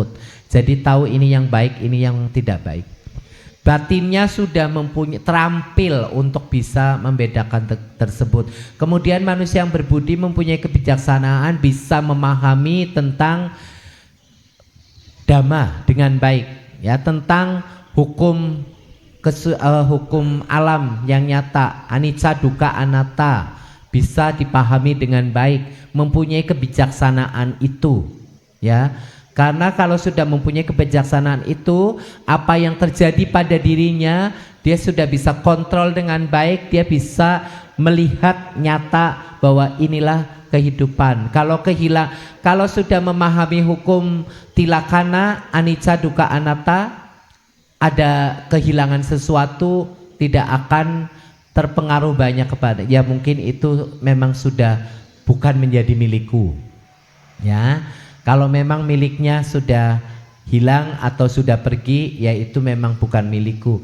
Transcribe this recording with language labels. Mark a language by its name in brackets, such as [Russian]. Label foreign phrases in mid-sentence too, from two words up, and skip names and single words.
[Indonesian] Jadi tahu ini yang baik, ini yang tidak baik. Batinnya sudah terampil untuk bisa membedakan tersebut. Kemudian manusia yang berbudi mempunyai kebijaksanaan, bisa memahami tentang dhamma dengan baik, ya, tentang hukum hukum alam yang nyata, [Pali] anicca, dukkha, anatta, [Indonesian] bisa dipahami dengan baik, mempunyai kebijaksanaan itu, ya. Karena kalau sudah mempunyai kebijaksanaan itu, apa yang terjadi pada dirinya, dia sudah bisa kontrol dengan baik, dia bisa melihat nyata bahwa inilah kehidupan. Kalau sudah memahami hukum tilakkhana, [Pali] anicca, dukkha, anatta, [Indonesian] ada kehilangan sesuatu, tidak akan terpengaruh banyak kepada, ya mungkin itu memang sudah bukan menjadi milikku, ya. Kalau memang miliknya sudah hilang atau sudah pergi, ya itu memang bukan milikku.